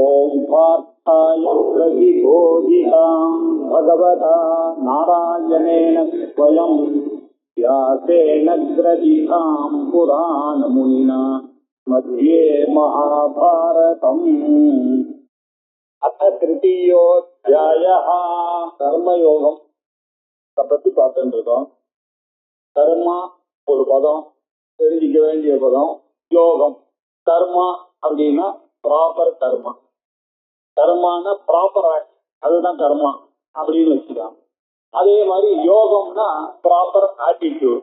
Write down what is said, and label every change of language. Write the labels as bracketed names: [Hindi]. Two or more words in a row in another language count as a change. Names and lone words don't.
[Sanskrit] ओम पार्थाय प्रतिबोधितां भगवता नारायणेन स्वयं व्यासेन ग्रथितां पुराणमुनिना मध्ये महाभारतम्। अथ तृतीयोऽध्यायः कर्मयोगम [Tamil] பத்தி பார்த்துட்டு இருக்கோம். கர்மா ஒரு பதம், தெரிஞ்சிக்க வேண்டிய பதம். யோகம், கர்மா அப்படின்னா ப்ராப்பர் கர்மா. கர்மான [English] proper act, [Tamil] அதுதான் கர்மா அப்படின்னு வச்சுக்கலாம். அதே மாதிரி யோகம்னா [English] proper attitude.